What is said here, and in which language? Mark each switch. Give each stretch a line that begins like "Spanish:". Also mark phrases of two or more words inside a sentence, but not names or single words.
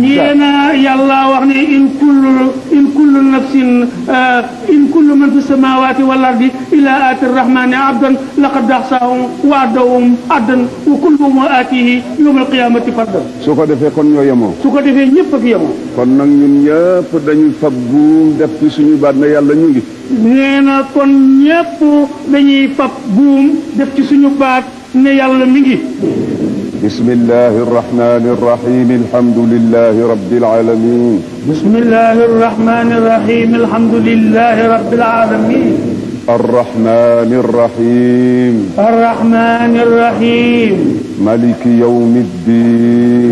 Wolof: yéena yàlla wax ne
Arabic: إن كل نفس إن كل من في السماوات والأرض إلا آتي الرحمن عبدا لقد أحصاهم وعدهم عدا وكلهم آتيه يوم القيامة فردا
Wolof: su ko defee kon ñoo yemoo su ko defee ñëpp ak yemoo kon nag ñun ñëpp dañuy fab buum def ci suñu baat na yàlla ñu ngi nee na kon ñëpp dañuy fab buum def ci suñu baat ne yàlla mi ngi
Arabic: بسم الله الرحمن الرحيم الحمد لله رب العالمين بسم الله الرحمن الرحيم الحمد لله رب العالمين الرحمن الرحيم الرحمن الرحيم ملك يوم الدين